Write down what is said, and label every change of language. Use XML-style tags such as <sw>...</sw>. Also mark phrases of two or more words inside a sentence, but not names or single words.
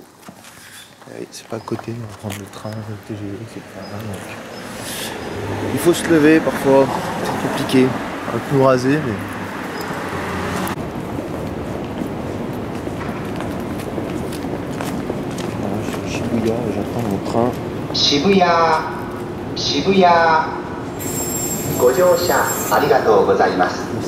<fr>C'est pas à côté, on va prendre le train, le TGV, etc. Donc, il faut se lever parfois, c'est compliqué. Un peu rasé, mais. Voilà, je suis à Shibuya et j'attends mon train.</fr> <ja>Shibuya, Shibuya. ご乗車ありがとうございます。</ja>